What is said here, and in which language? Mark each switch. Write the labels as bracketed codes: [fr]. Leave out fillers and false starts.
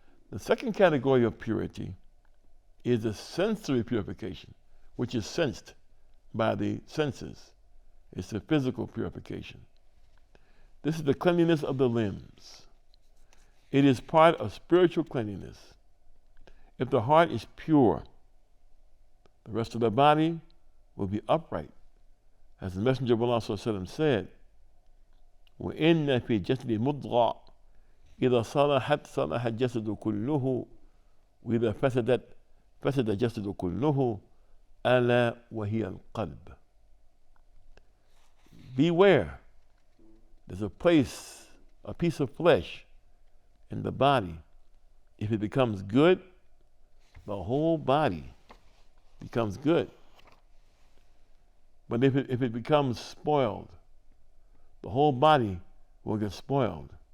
[en] The second category of purity is the sensory purification, which is sensed by the senses. It's the physical purification. This is the cleanliness of the limbs. It is part of spiritual cleanliness. If the heart is pure, the rest of the body will be upright. As the Messenger of Allah said, [ar] وَإِنَّ فِي جَسْدِ مُضْغَةٍ إِذَا صَلَحَتْ صَلَحَ الْجَسَدُ كُلُّهُ وَإِذَا فَسَدَتْ فَسَدَ الْجَسَدُ كُلُّهُ أَلَا وَهِيَ الْقَلْبُ. [en] Beware, there's a piece of flesh in the body. If it becomes good, the whole body becomes good. But if it becomes spoiled, the whole body will get spoiled.